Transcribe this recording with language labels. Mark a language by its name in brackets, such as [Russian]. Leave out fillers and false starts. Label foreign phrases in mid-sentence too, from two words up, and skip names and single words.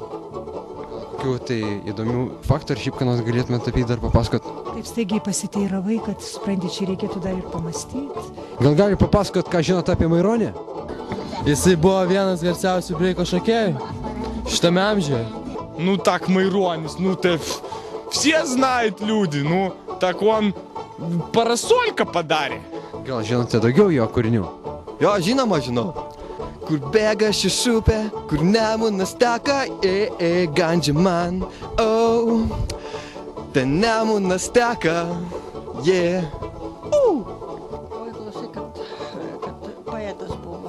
[Lithuanian] Kokių tai įdomių faktų ar šiaip, ką nors galėtumėte apie jį dar papasakoti? Taip staigiai pasiteiravai, kad, supranti, čia reikėtų dar ir pamastyti. Gal gali papasakoti, ką žinote apie Maironį? Jisai buvo vienas garsiausių breiko šokėjų šitame amžiuje. [Russian] Ну так Майронис, ну ты все знают люди, ну так он парасолька подарė. [Lithuanian] Gal žinote daugiau jo kūrinių? Jo, žinoma, žinau. Kur bėga ši upė, kur Nemunas teka, gandžia man, ten Nemunas teka, Oi, klausai, kad poetas buvo.